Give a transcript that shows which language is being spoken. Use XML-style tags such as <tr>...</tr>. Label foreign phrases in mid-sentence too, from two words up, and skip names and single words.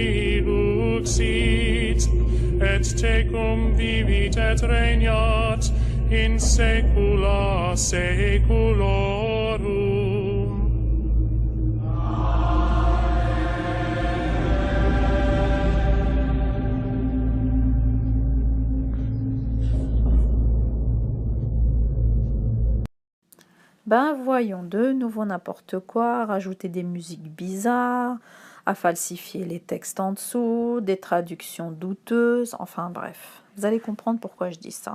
<la>iluxit et tecum vivit et regnat in saecula saeculorum.</la> <fr>Ben voyons, de nouveau n'importe quoi, rajouter des musiques bizarres, à falsifier les textes en dessous, des traductions douteuses, enfin bref, vous allez comprendre pourquoi je dis ça.</fr>